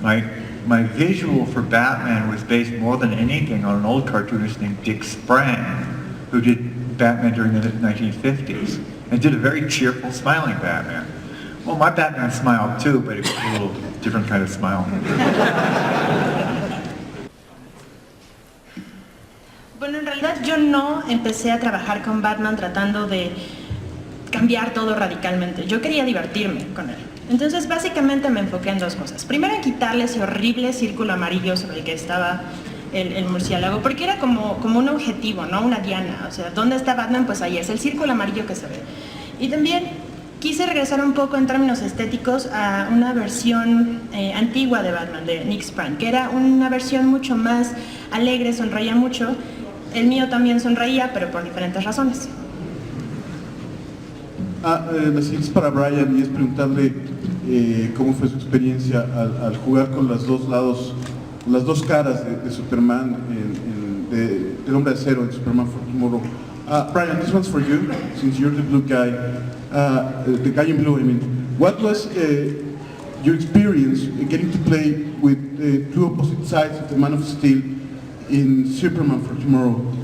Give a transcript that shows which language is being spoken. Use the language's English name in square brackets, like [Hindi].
[English] My visual for Batman was based more than anything on an old cartoonist named Dick Sprang, who did Batman during the 1950s, and did a very cheerful, smiling Batman. Well, my Batman smiled too, but it was a little different kind of smile. [Spanish] Bueno, en realidad yo no empecé a trabajar con Batman tratando de cambiar todo radicalmente. Yo quería divertirme con él. Entonces básicamente me enfoqué en dos cosas. Primero, en quitarle ese horrible círculo amarillo sobre el que estaba el murciélago, porque era como un objetivo, ¿no? Una diana. O sea, ¿dónde está Batman? Pues ahí es el círculo amarillo que se ve. Y también quise regresar un poco en términos estéticos a una versión antigua de Batman, de Nick Sprang, que era una versión mucho más alegre, sonreía mucho. El mío también sonreía, pero por diferentes razones. La siguiente es para Brian y es preguntarle cómo fue su experiencia al jugar con los dos lados, las dos caras de Superman, del Hombre de Acero en Superman for Tomorrow. [English] Brian, this one's for you, since you're the blue guy, the guy in blue, I mean. What was your experience getting to play with the two opposite sides of the Man of Steel in Superman for Tomorrow?